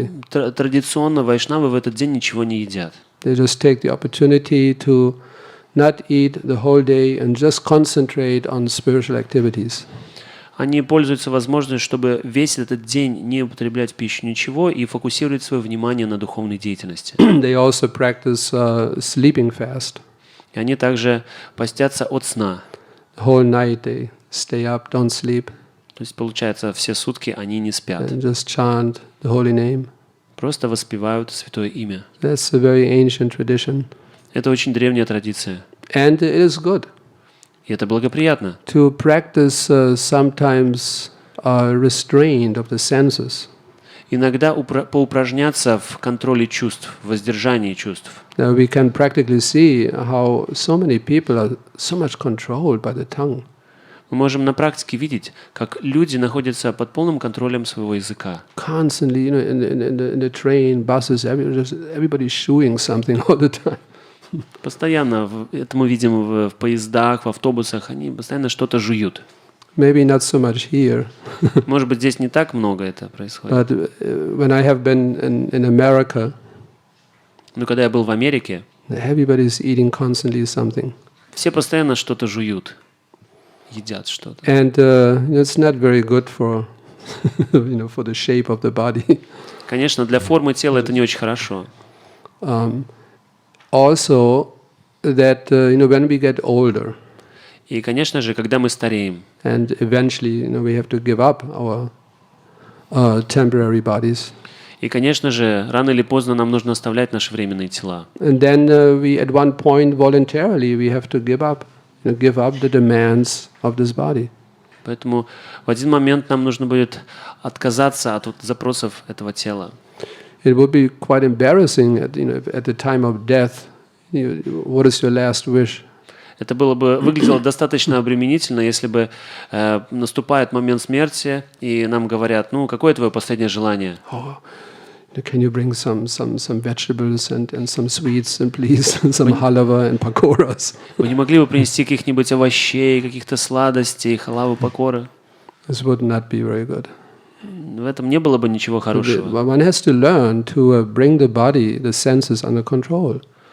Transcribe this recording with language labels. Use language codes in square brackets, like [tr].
[ru] Традиционно вайшнавы в этот день ничего не едят. [en] They just take the opportunity to not eat the whole day and just concentrate on spiritual activities. [ru] Они пользуются возможностью, чтобы весь этот день не употреблять пищу ничего и фокусировать свое внимание на духовной деятельности. [en] They also practice sleeping fast. [ru] И они также постятся от сна. [en] The whole night they stay up, don't sleep. [ru] То есть, получается, все сутки они не спят. [en] And just chant the holy name. [ru] Просто воспевают святое имя. [en] That's a very ancient tradition. [ru] Это очень древняя традиция. [en] And it is good [ru] И это благоприятно. [en] to practice sometimes restraint of the senses. [ru] Иногда поупражняться в контроле чувств, в воздержании чувств. [en] Now we can practically see how so many people are so much controlled by the tongue. [ru] Мы можем на практике видеть, как люди находятся под полным контролем своего языка. [en] Constantly, in the train, buses, everybody's chewing something all the time. [ru] Постоянно, это мы видим в поездах, в автобусах, они постоянно что-то жуют. [en] Maybe not so much here. [ru] Может быть, здесь не так много это происходит. [en] But when I have been in America, [ru] Но когда я был в Америке, [en] everybody's eating constantly something. [ru] все постоянно что-то жуют, едят что-то. [en] And it's not very good for, for the shape of the body. [ru] Конечно, для формы тела это не очень хорошо. [en] Also, that when we get older, [ru] И, конечно же, когда мы стареем, [en] and eventually, we have to give up our temporary bodies. [ru] и, конечно же, рано или поздно нам нужно оставлять наши временные тела. [en] And then we, at one point, voluntarily, we have to give up the demands of this body. [ru] Поэтому в один момент нам нужно будет отказаться от запросов этого тела. [en] It would be quite embarrassing at the time of death. What is your last wish? [ru] Это выглядело достаточно обременительно, если бы наступает момент смерти, и нам говорят, какое твое последнее желание? [en] Oh, can you bring some vegetables and some sweets and please some halava and pakoras? [ru] Вы не могли бы принести каких-нибудь овощей, каких-то сладостей, халавы, пакоры? [en] This would not be very good. [ru] В этом не было бы ничего хорошего. [en] One has to learn to bring the body, the senses under control.